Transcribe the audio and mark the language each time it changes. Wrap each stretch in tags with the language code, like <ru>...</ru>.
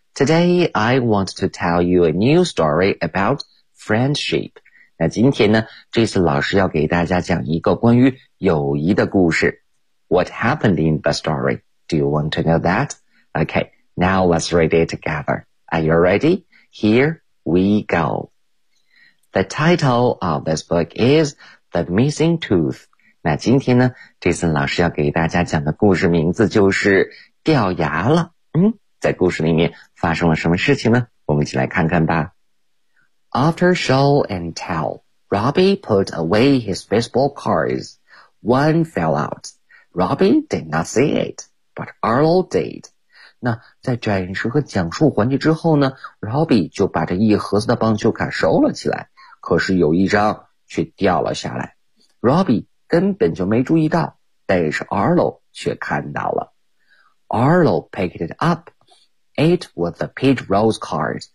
<en>Today, I want to tell you a new story about friendship.</en> <zh>那今天呢 ,Jason 老师要给大家讲一个关于友谊的故事。</zh> <en>What happened in the story? Do you want to know that? Okay, now let's read it together. Are you ready? Here we go. The title of this book is The Missing Tooth.</en> <zh>那今天呢 ,Jason 老师要给大家讲的故事名字就是掉牙了。嗯，在故事里面发生了什么事情呢？我们一起来看看吧。</zh> <en>After show and tell, Robbie put away his baseball cards. One fell out. Robbie did not see it, but Arlo did.</en> <zh>那在展示和讲述环节之后呢 ,Robbie 就把这一盒子的棒球卡收了起来。可是有一张却掉了下来。 Robbie 根本就没注意到，但是 Arlo 却看到了。</zh> <en>Arlo picked it up. It was the Pete Rose card</en>